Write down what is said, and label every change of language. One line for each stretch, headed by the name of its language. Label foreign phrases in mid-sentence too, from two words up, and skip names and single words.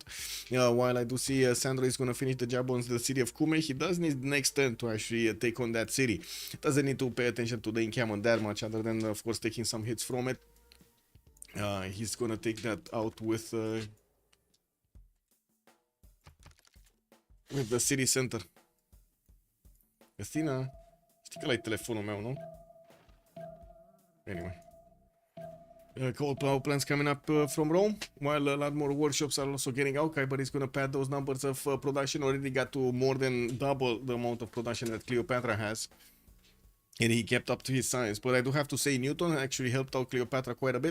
English: While I do see Sandro is going to finish the job on the city of Kume, he does need next turn to actually take on that city. Doesn't need to pay attention to the encampment that much, other than of course taking some hits from it. He's going to take that out with the city center. Athena,
Romanian: știi că l-ai telefonul meu, nu?
English: Anyway. Cold power plants coming up from Rome, while a lot more workshops are also getting out. Kyber is going to pad those numbers of production. Already got to more than double the amount of production that Cleopatra has. And he kept up to his science. But I do have to say Newton actually helped out Cleopatra quite a bit.